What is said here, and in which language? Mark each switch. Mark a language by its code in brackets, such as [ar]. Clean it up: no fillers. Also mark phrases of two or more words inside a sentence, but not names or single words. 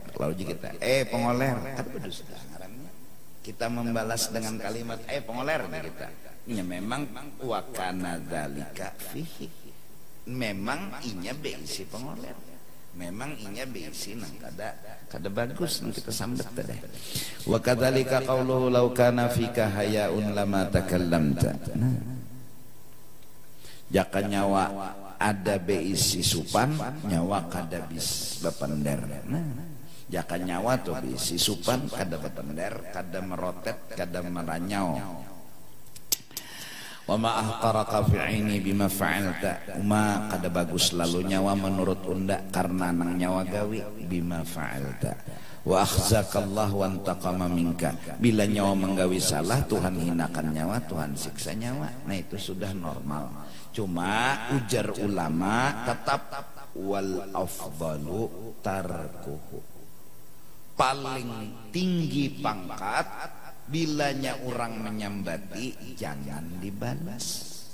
[bjn] Lalu kita, pengoler, kada berdusta. Kita membalas dengan kalimat, pengoler kita. [ar] Ya memang وكان ذلك فيه. [bjn] Memang inya beisi pengoler. Memang inya beisi nang kada bagus nang kita sambat tadi. [ar] وكذلك قوله لو كان فيك حياء لما تكلمت. [bjn] Jaka nyawa ada beisi supan, nyawa kada bis bapender. Jaka nyawa tuh beisi supan, kada bapender, kada merotet, kada meranyau. [ar] وما أحقرك في عيني بما فعلت. [bjn] Uma kada bagus lalu nyawa menurut unda karena nang nyawa gawi [ar] بما فعلت. وأخزاك الله وانتقم منك. [bjn] Bila nyawa menggawi salah, Tuhan hinakan nyawa, Tuhan siksa nyawa. Nah, itu sudah normal. Cuma ujar ulama tetap [ar] والأفضل تركه. [bjn] Paling tinggi pangkat bilanya orang menyambati jangan dibalas.